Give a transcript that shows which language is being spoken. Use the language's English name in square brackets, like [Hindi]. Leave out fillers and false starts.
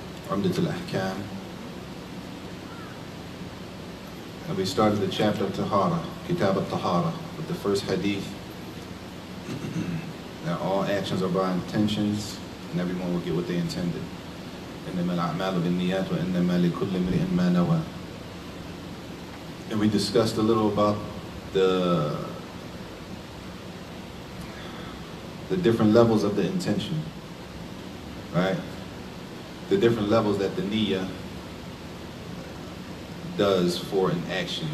[English] Al-Ahkam. And we started the chapter of Taharah, Kitab al-Taharah, with the first hadith that all actions are by intentions and everyone will get what they intended. [Arabic] إنما الأعمال بالنيات وإنما لكل امرئ ما نوى. [English] And we discussed a little about the different levels of the intention, right? The different levels that the niyyah does for an action.